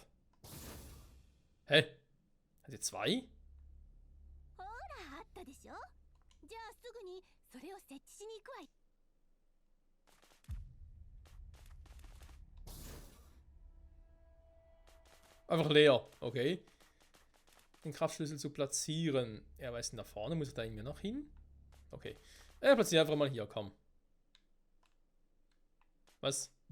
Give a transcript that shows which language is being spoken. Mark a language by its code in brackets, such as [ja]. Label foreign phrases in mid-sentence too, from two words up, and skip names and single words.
[de] Hä? Hat ihr zwei? [ja] ほら、あったでしょ？じゃあすぐにそれを設置しに行くわよ。 [de] Einfach leer, okay. Den Kraftschlüssel zu platzieren. Ja, was ist denn da vorne? Muss ich da irgendwie noch hin? Okay. Platziere einfach mal hier, komm. Was?